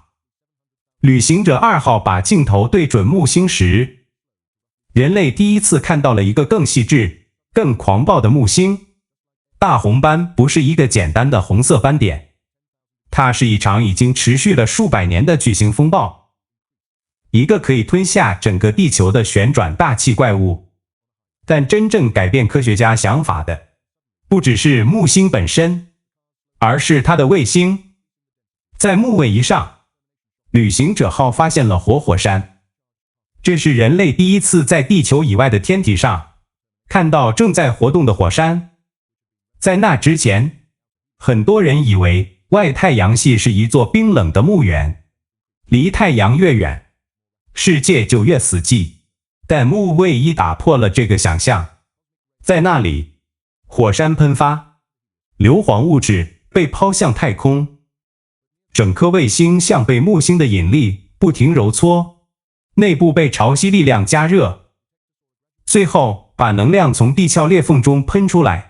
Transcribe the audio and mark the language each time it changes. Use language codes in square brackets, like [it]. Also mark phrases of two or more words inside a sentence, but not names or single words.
[zh] 旅行者2號把鏡頭對準木星時，人類第一次看到了一個更細緻、更狂暴的木星。大紅斑不是一個簡單的紅色斑點，它是一場已經持續了數百年的巨型風暴，一個可以吞下整個地球的旋轉大氣怪物。但真正改變科學家想法的，不只是木星本身，而是它的衛星。在木衛一上，旅行者號發現了活火山。這是人類第一次在地球以外的天體上看到正在活動的火山。在那之前，很多人以為外太陽系是一座冰冷的墓園，離太陽越遠，世界就越死寂。但木衛一打破了這個想象。在那裡，火山噴發，硫磺物質被拋向太空，整顆衛星像被木星的引力不停揉搓，內部被潮汐力量加熱，最後把能量從地殼裂縫中噴出來。